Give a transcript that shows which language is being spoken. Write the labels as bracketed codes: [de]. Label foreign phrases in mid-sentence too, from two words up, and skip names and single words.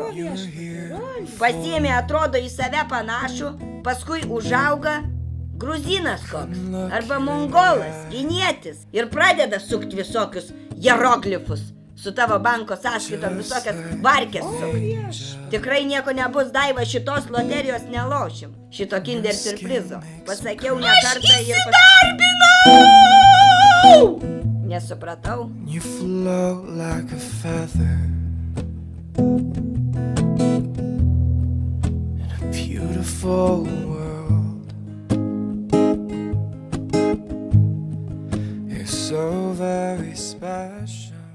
[lt] Pasiemi, atrodo į save panašų, paskui užauga gruzinas koks, arba mongolas, kinietis ir pradeda sukti visokius hieroglifus, su tavo banko sąskaitom visokias varkės sukti. Tikrai nieko nebus, Daiva, šitos loterijos nelošim, šito kinder siurprizo. Pasakiau ne kartą ir įsidarbinau! Nesupratau. [en] You float like a feather in a beautiful world. So very special.